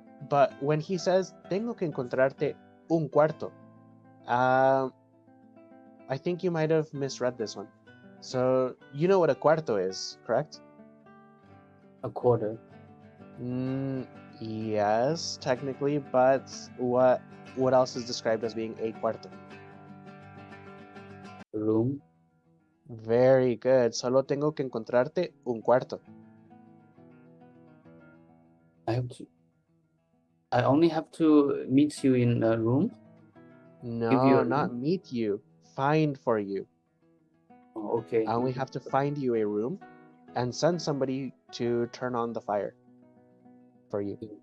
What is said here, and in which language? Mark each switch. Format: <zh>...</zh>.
<en>But when he says</en> <es>tengo que encontrarte un cuarto,</es> <en>I think you might have misread this one. So you know what a cuarto is, correct? A quarter. Yes, technically, but what else is described as being a cuarto? Room. Very good.</en> <es>Solo tengo que encontrarte un cuarto.</es> <en>I only have to meet you in a room? No, not meet you. Find for you. Oh, okay. I only have to find you a room and send somebody to turn on the fire for you.</en>